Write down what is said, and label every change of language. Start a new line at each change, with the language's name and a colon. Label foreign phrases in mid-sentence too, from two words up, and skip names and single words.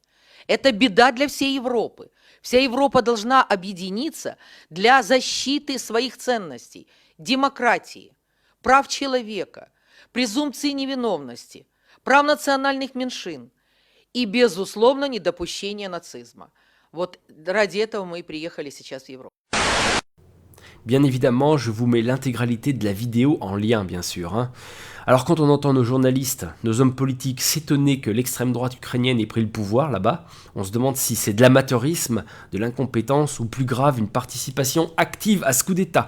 Russian: Это беда для всей Европы. Вся Европа должна объединиться для защиты своих ценностей, демократии, прав человека, презумпции невиновности, прав национальных меньшин и, безусловно, недопущения нацизма. Вот ради этого мы и приехали сейчас в Европу.
French: Bien évidemment, je vous mets l'intégralité de la vidéo en lien, bien sûr. Hein. Alors quand on entend nos journalistes, nos hommes politiques s'étonner que l'extrême droite ukrainienne ait pris le pouvoir là-bas, on se demande si c'est de l'amateurisme, de l'incompétence ou plus grave, une participation active à ce coup d'État.